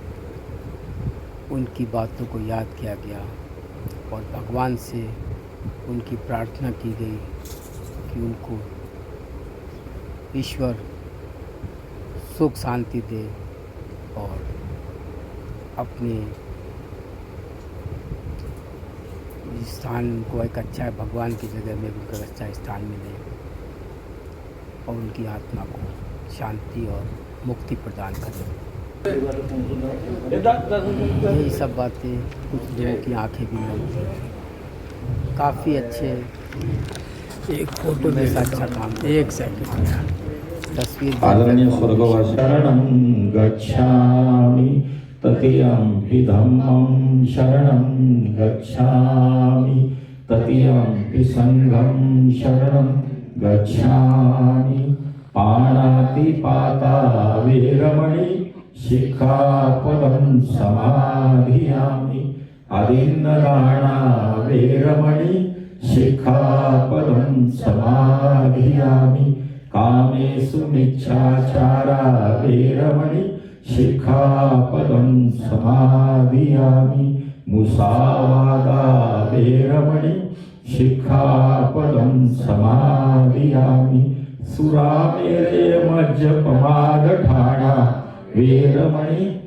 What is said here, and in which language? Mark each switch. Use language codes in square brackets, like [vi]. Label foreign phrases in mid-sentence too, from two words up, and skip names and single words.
[hi] उनकी बातों को याद किया गया और भगवान से उनकी प्रार्थना की गई कि उनको ईश्वर सुख शांति दे और अपने स्थान को एक अच्छा भगवान की जगह में उनको अच्छा स्थान मिले और उनकी आत्मा को शांति और मुक्ति प्रदान करें। यही सब बातें कुछ लोगों की आंखें भी नम थी। काफ़ी अच्छे एक फोटो में अच्छा काम, एक सेकंड तस्वीर। आदरणीय स्वर्गवासी [pi] शरणं गच्छामि तृतीयं धम्मं शरणं गच्छामि तृतीयं संघं शरणं गच्छामि पाणातिपाता वेरमणि शिक्षापदं समाधियामि आदिन्नदाना वेरमणि शिक्षापदं समाधियामि कामेषु मिच्छाचारा वेरमणि शिक्षापदं समाधियामि मुसावादा वेरमणि शिक्षापदं समाधियामि सुरामेरे मज्जपमादठाना वेरमणि